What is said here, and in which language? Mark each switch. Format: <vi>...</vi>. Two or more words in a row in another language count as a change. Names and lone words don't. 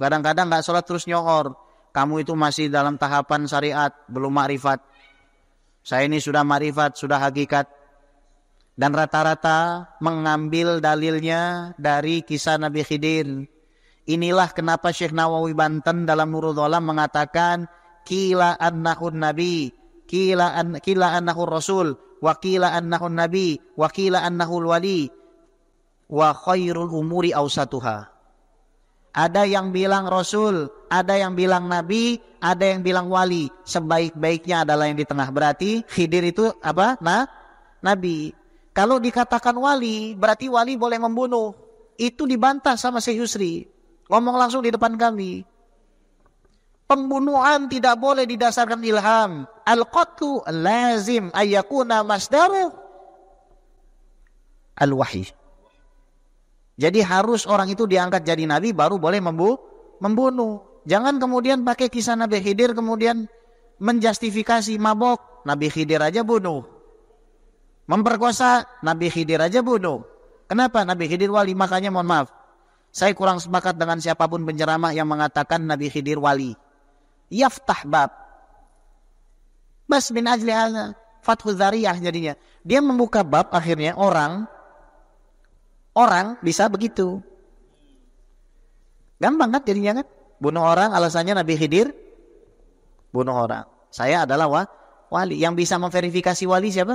<id>Kadang-kadang enggak sholat terus nyohor. Kamu itu masih dalam tahapan syariat, belum makrifat. Saya ini sudah makrifat, sudah hakikat. Dan rata-rata mengambil dalilnya dari kisah Nabi Khidir. Inilah kenapa Syekh Nawawi Banten dalam Nurul Dhalam mengatakan</id> <ar>قيل إنه نبي قيل إنه رسول وقيل إنه نبي وقيل إنه ولي وخير الأمور أوسطها.</ar> <id>Ada yang bilang rasul, ada yang bilang nabi, ada yang bilang wali. Sebaik-baiknya adalah yang di tengah. Berarti Khidir itu apa? Nabi. Kalau dikatakan wali, berarti wali boleh membunuh. Itu dibantah sama Syekh Yusri. Ngomong langsung di depan kami. Pembunuhan tidak boleh didasarkan ilham.</id> <ar>القتل لازم أن يكون مصدر الوحي.</ar> <id>Jadi harus orang itu diangkat jadi nabi baru boleh membunuh. Jangan kemudian pakai kisah Nabi Khidir kemudian menjustifikasi mabok. Nabi Khidir aja bunuh. Memperkosa, Nabi Khidir aja bunuh. Kenapa? Nabi Khidir wali. Makanya mohon maaf, saya kurang sepakat dengan siapapun penceramah yang mengatakan Nabi Khidir wali.</id> <ar>يفتح باب. بس من أجل هذا فتح ذريعة jadinya.</ar> <id>Dia membuka bab akhirnya orang bisa begitu. Gampang kan jadinya kan? Bunuh orang alasannya Nabi Khidir bunuh orang. Saya adalah wali. Yang bisa memverifikasi wali siapa?</id>